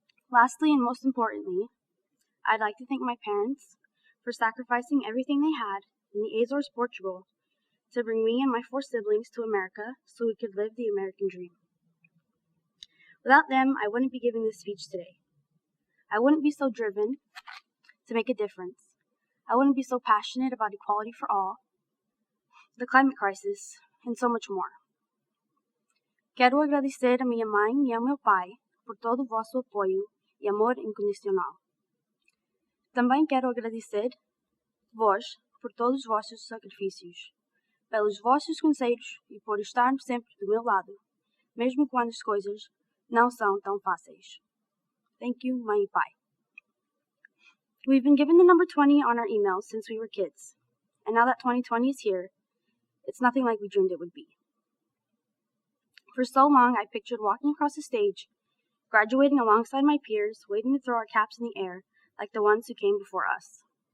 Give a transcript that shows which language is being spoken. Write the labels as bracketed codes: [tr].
[en] Lastly, and most importantly, I'd like to thank my parents for sacrificing everything they had in the Azores, Portugal, to bring me and my 4 siblings to America so we could live the American dream. Without them, I wouldn't be giving this speech today. I wouldn't be so driven to make a difference. I wouldn't be so passionate about equality for all, the climate crisis, and so much more. [pt] Quero agradecer a minha mãe e ao meu pai por todo o vosso apoio e amor incondicional. Também quero agradecer vós por todos os vossos sacrifícios, pelos vossos conselhos e por estar sempre do meu lado, mesmo quando as coisas não são tão fáceis. [en] Thank you, [pt] mãe e pai. [en] We've been given the number 20 on our emails since we were kids, and now that 2020 is here, it's nothing like we dreamed it would be. For so long, I pictured walking across the stage, graduating alongside my peers, waiting to throw our caps in the air like the ones who came before us.